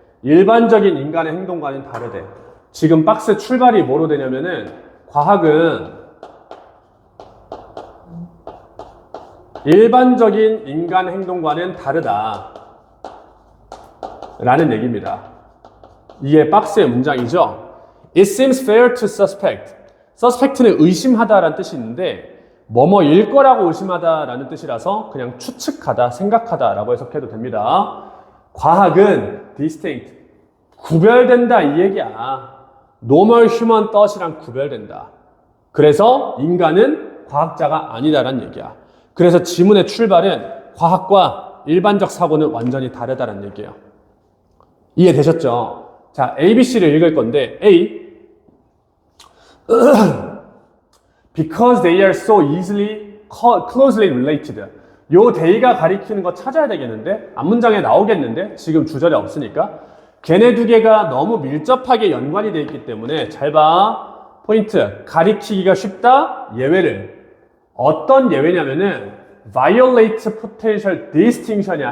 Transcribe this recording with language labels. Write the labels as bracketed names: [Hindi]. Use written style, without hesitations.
[Korean] 일반적인 인간의 행동과는 다르대. 지금 박스 출발이 뭐로 되냐면은 과학은 일반적인 인간 행동과는 다르다 라는 얘기입니다. 이게 박스의 문장이죠. [English] It seems fair to suspect. [Korean] suspect는 의심하다라는 뜻이 있는데 뭐뭐일 거라고 의심하다라는 뜻이라서 그냥 추측하다, 생각하다라고 해석해도 됩니다. 과학은 distinct, 구별된다 이 얘기야. [English] normal human thought이랑 [Korean] 구별된다. 그래서 인간은 과학자가 아니다라는 얘기야. 그래서 지문의 출발은 과학과 일반적 사고는 완전히 다르다는 얘기예요. 이해되셨죠? 자, A, B, C를 읽을 건데 [English] A Because they are so easily closely related. [Korean] 요 they가 가리키는 거 찾아야 되겠는데? 앞문장에 나오겠는데? 지금 주절에 없으니까. 걔네 두 개가 너무 밀접하게 연관이 되어 있기 때문에 잘 봐. 포인트. 가리키기가 쉽다? 예외를. 어떤 예외냐면은 [English] violate potential distinction이야.